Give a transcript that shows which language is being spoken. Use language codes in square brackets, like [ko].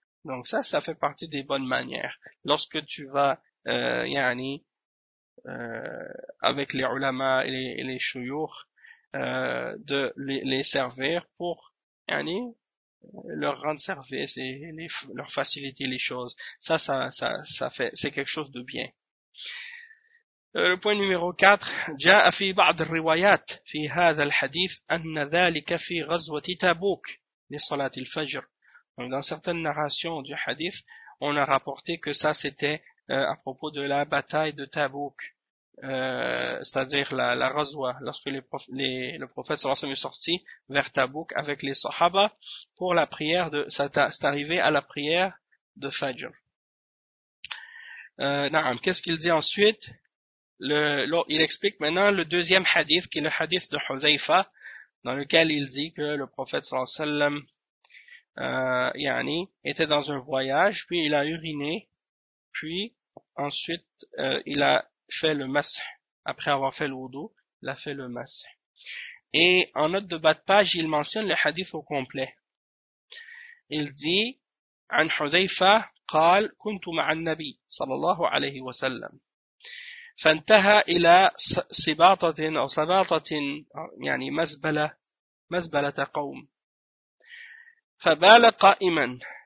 [fr] Donc ça fait partie des bonnes manières. Lorsque tu vas, yani, avec les ulama et les shuyukh, de les servir pour, yani, leur rendre service et leur faciliter les choses. Ça fait, c'est quelque chose de bien. Le point numéro 4, [ar] جاء في بعض الروايات في هذا الحديث أن ذلك في غزوة تبوك لصلاة الفجر. [fr] Donc, dans certaines narrations du hadith, on a rapporté que ça c'était à propos de la bataille de Tabouk, c'est-à-dire la ghazwa, lorsque le prophète sallallahu alayhi wa sallam est sorti vers Tabouk avec les sahaba pour la prière de, c'est arrivé à la prière de Fajr. Naam, qu'est-ce qu'il dit ensuite? Il explique maintenant le deuxième hadith, qui est le hadith de Hudhayfa, dans lequel il dit que le prophète sallallahu alayhi wa sallam, yani, était dans un voyage, puis il a uriné, puis ensuite il a fait le mash. Après avoir fait le wudu, il a fait le mash. Et en note de bas de page, il mentionne le hadith au complet. Il dit, [ar] عن حذيفة قال كنت مع النبي صلى الله عليه وسلم فانتهى إلى سباطة أو سباطة يعني مزبلة قوم فبال قائما